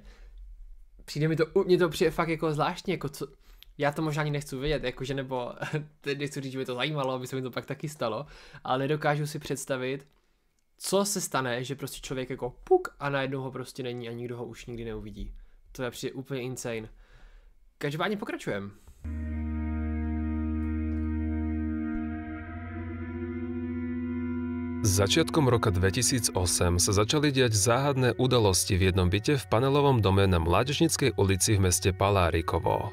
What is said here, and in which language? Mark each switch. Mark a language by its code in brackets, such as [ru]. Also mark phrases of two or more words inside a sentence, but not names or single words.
[cs] Mně to přijde fakt jako zvláštní, jako co, já to možná ani nechci vědět, jakože nebo teď nechci říct, že by to zajímalo, aby se mi to pak taky stalo, ale nedokážu si představit, co se stane, že prostě člověk jako puk a najednou ho prostě není a nikdo ho už nikdy neuvidí. To je přijde úplně insane. Každopádně pokračujeme. [sk] Začiatkom roka 2008 sa začali diať záhadné udalosti v jednom byte v panelovom dome na Mládežníckej ulici v meste Palárikovo.